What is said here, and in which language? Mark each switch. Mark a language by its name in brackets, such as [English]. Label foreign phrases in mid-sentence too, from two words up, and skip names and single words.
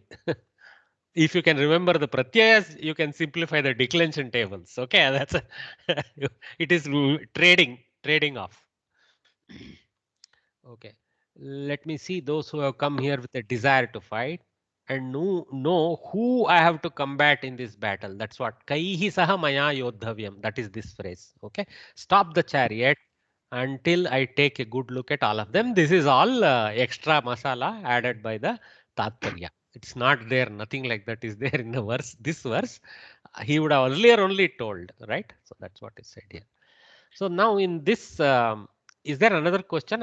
[English] If you can remember the pratyayas, you can simplify the declension tables. Okay, that's it is trading off. Okay, let me see those who have come here with a desire to fight and know who I have to combat in this battle. That's what [Sanskrit] Kaihi saha maya yodhavyam. [English] That is this phrase. Okay, stop the chariot until I take a good look at all of them. This is all extra masala added by the Tatparya. It's not there. Nothing like that is there in the verse. This verse, he would have earlier only told, right? So that's what is said here. So now in this, is there another question?